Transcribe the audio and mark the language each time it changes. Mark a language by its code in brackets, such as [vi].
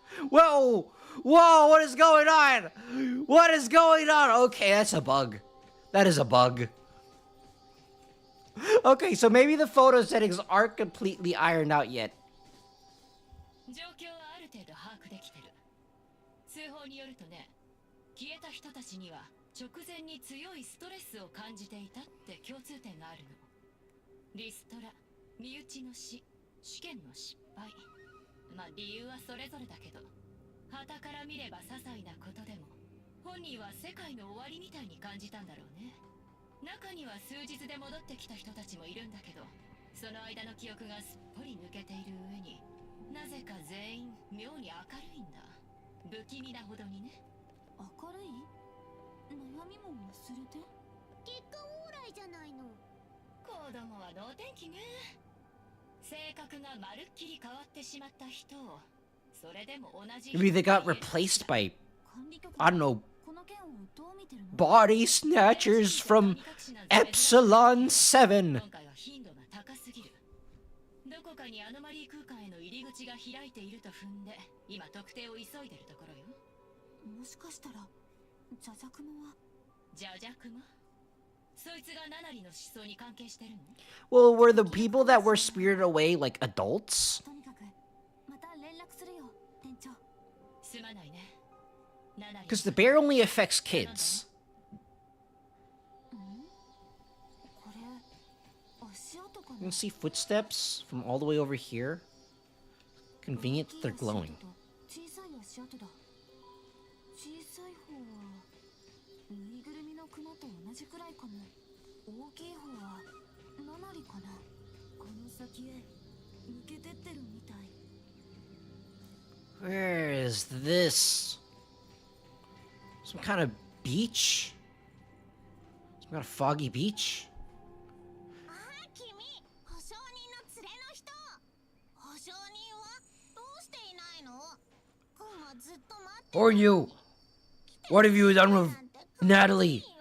[en] Whoa! Whoa, what is going on? What is going on? Okay, that's a bug. That is a bug. Okay, so maybe the photo settings aren't completely ironed out yet. [ja] 状況はある程度把握できてる。通報によるとね、消えた人たちには直前に強いストレスを感じていたって共通点があるの。リストラ、身内の死、試験の失敗。まあ理由はそれぞれだけど、傍から見れば些細なことでも、本人は世界の終わりみたいに感じたんだろうね。中には数日で戻ってきた人たちもいるんだけど、その間の記憶がすっぽり抜けている上に、なぜか全員妙に明るいんだ。不気味なほどにね。明るい？悩みも忘れて？結果オーライじゃないの。子供は能天気ね。性格がまるっきり変わってしまった人を、それでも同じ。 [en] Maybe they got replaced by, I don't know, body snatchers from Epsilon 7. [ja] 今回は頻度が高すぎる。どこかにアノマリー空間への入り口が開いていると踏んで、今特定を急いでるところよ。もしかしたらジャジャクモはジャジャクマ？そいつがナナリの思想に関係してるの？ [en] Well, were the people that were spirited away like adults? [ja] とにかくまた連絡するよ、店長。すまないね。ナナリ。 [en] Because the bear only affects kids. [ja] これ足跡か [en] You [ja] な？ [en] can see footsteps from all the way over here. Convenient that they're glowing. [ja] 小さい足跡だ。小さい方はぬいぐるみのクマと同じくらいかも。大きい方はナナリかな。この先へ抜けてってるみたい。 [en] Where is this? Some kind of beach? Some kind of foggy beach? [ja] ああ、君、保証人の連れの人。保証人はどうしていないの？クマずっと待って。 [en] Or you? What have you done with Natalie?